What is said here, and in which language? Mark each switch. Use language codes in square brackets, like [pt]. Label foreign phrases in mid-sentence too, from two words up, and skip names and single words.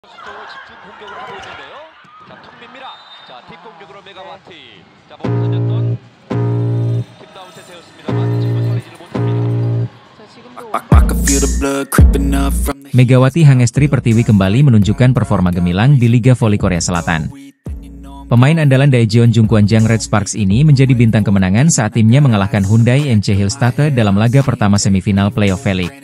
[ko] 수적으로 집중 공격을 하고 있는데요. 자, 톱입니다. 자, 뒷공격으로 메가와티. 자, 몸을 던졌던 김다운세 세웠습니다만 지금은 살리지를 못합니다. [id] Megawati Hangestri Pertiwi kembali menunjukkan performa gemilang di Liga Voli Korea Selatan. Pemain andalan Daejeon Jungkwanjang Red Sparks ini menjadi bintang kemenangan saat timnya mengalahkan Hyundai NC Hillstatte dalam laga pertama semifinal playoff V-League.